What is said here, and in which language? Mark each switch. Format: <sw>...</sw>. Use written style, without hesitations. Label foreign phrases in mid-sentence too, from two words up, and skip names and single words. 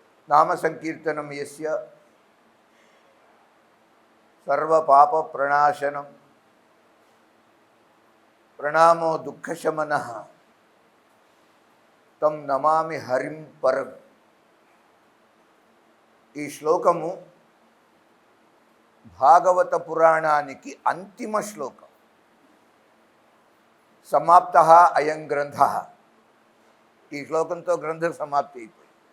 <sa>नाम संकीर्तनं यस्य सर्व पाप प्रणाशनं प्रणामो दुःखशमनः తం నమామి హరిం పరం.</sa> <te>ఈ శ్లోకము భాగవత పురాణానికి అంతిమ శ్లోకం.</te> <sa>సమాప్తః అయం గ్రంథః.</sa> <te>ఈ శ్లోకంతో గ్రంథం సమాప్తి అయిపోయింది.</te>